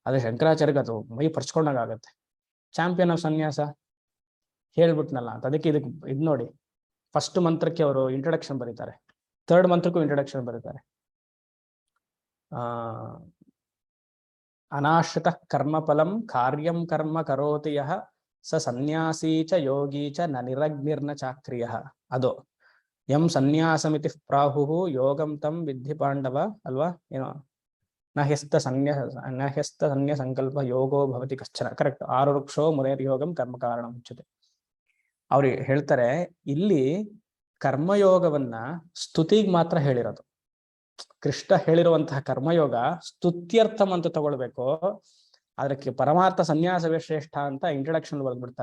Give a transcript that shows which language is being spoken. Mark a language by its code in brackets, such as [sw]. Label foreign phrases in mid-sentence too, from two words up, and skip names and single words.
[kn] ಆದ್ರೆ ಶಂಕರಾಚಾರ್ಯಗೆ ಅದು ಮೈ ಪರ್ಚ್ಕೊಂಡಾಗ ಆಗತ್ತೆ. [en] champion of [kn] ಸನ್ಯಾಸ. ಹೇಳ್ಬಿಟ್ನಲ್ಲ ಅಂತ. ಅದಕ್ಕೆ ಇದಕ್ಕೆ ಇದು ನೋಡಿ, ಫಸ್ಟ್ ಮಂತ್ರಕ್ಕೆ ಅವರು ಇಂಟ್ರೊಡಕ್ಷನ್ ಬರೀತಾರೆ, ಥರ್ಡ್ ಮಂತ್ರಕ್ಕೂ ಇಂಟ್ರೊಡಕ್ಷನ್ ಬರೀತಾರೆ. [sa] ಅನಾಶ್ರಿತ ಕರ್ಮಫಲಂ ಕಾರ್ಯಂ ಕರ್ಮ ಕರೋತಿ ಯಃ ಸ ಸನ್ಯಾಸೀ ಚ ಯೋಗೀ ಚ ನ ನಿರಗ್ನಿರ್ನ ಚಾಕ್ರಿಯ. ಅದು ಯಂ ಸನ್ಯಾಸಮಿತಿ ಪ್ರಾಹು ಯೋಗಂ ತಂ ವಿದ್ಧಿ ಪಾಂಡವ [kn] ಅಲ್ವಾ, ಏನೋ [sa] ನಹ್ಯಸ್ತ ಸನ್ಯ ಸಂಕಲ್ಪ ಯೋಗೋ ಭವತಿ ಕಶ್ಚನ. [kn] ಕರೆಕ್ಟ್. [sa] ಆರುರುಕ್ಷೋ ಮುನೇರ್ ಯೋಗಂ ಕರ್ಮ ಕಾರಣ ಮುಚ್ಚತೆ. [kn] ಅವ್ರು ಹೇಳ್ತಾರೆ ಇಲ್ಲಿ ಕರ್ಮಯೋಗವನ್ನ ಸ್ತುತಿಗೆ ಮಾತ್ರ ಹೇಳಿರೋದು. ಕೃಷ್ಣ ಹೇಳಿರುವಂತಹ ಕರ್ಮಯೋಗ ಸ್ತುತ್ಯರ್ಥಂ ಅಂತ ತಗೊಳ್ಬೇಕು. ಅದಕ್ಕೆ ಪರಮಾರ್ಥ ಸನ್ಯಾಸವೇ ಶ್ರೇಷ್ಠ ಅಂತ ಇಂಟ್ರೊಡಕ್ಷನ್ ಬರೆದ್ಬಿಡ್ತಾರೆ.